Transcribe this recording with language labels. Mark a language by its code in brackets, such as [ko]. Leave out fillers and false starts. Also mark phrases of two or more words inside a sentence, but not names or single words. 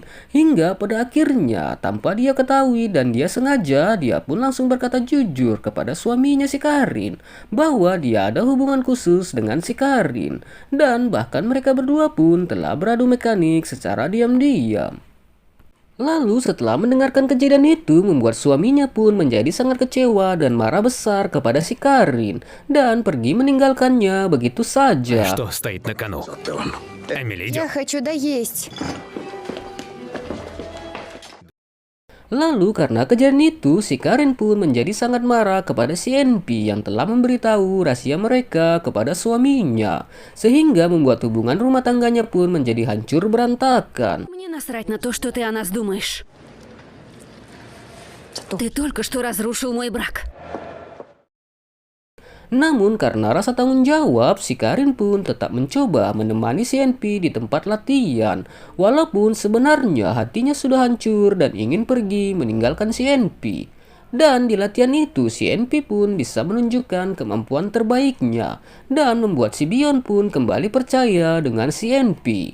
[id] Hingga pada akhirnya, tanpa dia ketahui dan dia sengaja, dia pun langsung berkata jujur kepada suaminya si Karin bahwa dia ada hubungan khusus dengan si Karin. Dan bahkan mereka berdua pun telah beradu mekanik secara diam-diam. Lalu setelah mendengarkan kejadian itu, membuat suaminya pun menjadi sangat kecewa dan marah besar kepada si Karin dan pergi meninggalkannya begitu saja. [ru] Что стоит на кону? Эмили, Я идем. хочу доесть. [id] Lalu karena kejadian itu, si Karin pun menjadi sangat marah kepada si NP yang telah memberitahu rahasia mereka kepada suaminya, sehingga membuat hubungan rumah tangganya pun menjadi hancur berantakan. [ru] Мне насрать на то, что ты о нас думаешь. Ты только что разрушил мой брак. [id] Namun karena rasa tanggung jawab, si Karin pun tetap mencoba menemani si NP di tempat latihan. Walaupun sebenarnya hatinya sudah hancur dan ingin pergi meninggalkan si NP. Dan di latihan itu, si NP pun bisa menunjukkan kemampuan terbaiknya dan membuat si Bion pun kembali percaya dengan si NP.